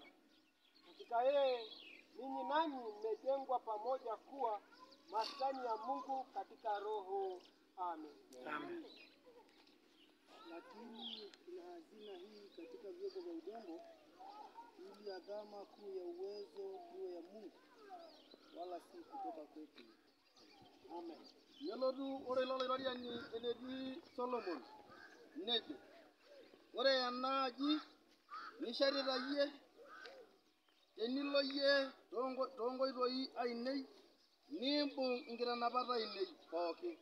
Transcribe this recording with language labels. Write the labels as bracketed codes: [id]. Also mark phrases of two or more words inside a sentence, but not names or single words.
[sw] Katika yeye ninyi nanyi mmejengwa pamoja kuwa maskani ya Mungu katika Roho. Amen. Amen. Lakini kuna hazina hii katika vyombo vya udongo, ili adhama kuu ya uwezo iwe ya Mungu, wala si kutoka kwetu. Amen. [mas] Yelodu ore loliroriani enedi Solomon nejo, ore enaji nisharita yie enilo yie tongoitoi ainei, nimbung inkitanapat ainei pooki,